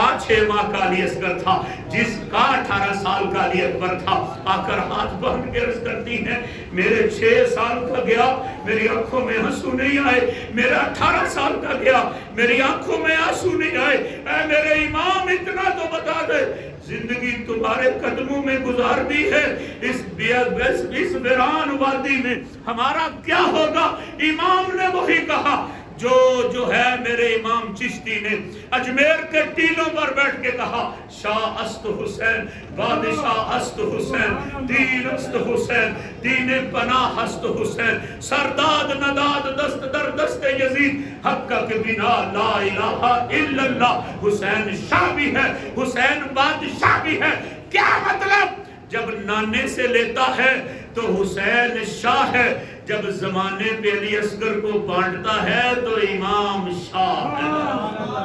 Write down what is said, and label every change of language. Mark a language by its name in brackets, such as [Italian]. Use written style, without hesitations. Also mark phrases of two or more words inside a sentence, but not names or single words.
[Urdu] 6 ماہ کا علی اصغر تھا، جس کا 18 سال کا علی اکبر تھا، آ کر ہاتھ باندھ کے عرض کرتی ہیں میرے 6 سال کا گیا میری آنکھوں میں آنسو نہیں آئے، میرا 18 سال کا گیا میری آنکھوں میں آنسو نہیں آئے، اے میرے امام اتنا تو بتا دے زندگی تمہارے قدموں میں گزار دی ہے، اس ویران وادی میں ہمارا کیا ہوگا؟ امام نے وہی کہا جو ہے میرے امام چشتی نے اجمیر کے ٹیلوں پر بیٹھ کے کہا [Persian] شاہ است حسین، بادشاہ است حسین، دین است حسین، دین پناہ است حسین، سرداد نداد دست در دست یزید، حق کے بنا لا الہ الا اللہ۔ [Urdu] حسین شاہ بھی ہے، حسین بادشاہ بھی ہے۔ کیا مطلب؟ جب نانے سے لیتا ہے تو حسین شاہ ہے، جب زمانے پہ علی اصغر کو بانٹتا ہے تو امام شاہ ہے۔